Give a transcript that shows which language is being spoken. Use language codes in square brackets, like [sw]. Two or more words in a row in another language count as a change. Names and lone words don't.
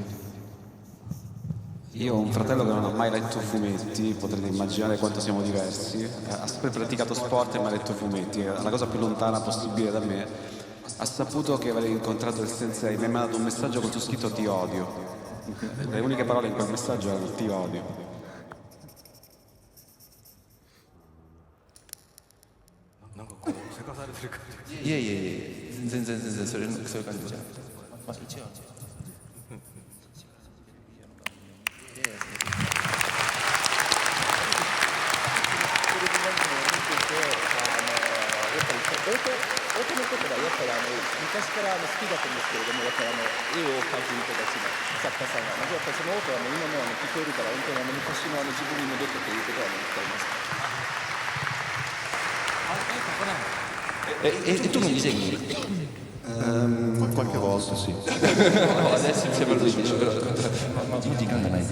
[it] Io ho un fratello che non ha mai letto fumetti, potrete immaginare quanto siamo diversi. Ha sempre praticato sport e mai letto fumetti, è la cosa più lontana possibile da me. Ha saputo che avrei incontrato il sensei, mi ha mandato un messaggio con su scritto ti odio. Le uniche parole in quel messaggio erano ti odio. [ja] いえいえいえ、全然そういう感じじゃなくて、まあ一応。音のことがやっぱり昔から好きだったんですけれども、やっぱり絵を描く人たちの作家さんが、やっぱりその音は今も聞こえるから、本当に昔の自分に戻ったということは言ってあります。 [it] E tu non disegni? Qualche volta sì. No, adesso mi sembra lui dice, però io ti canta meglio.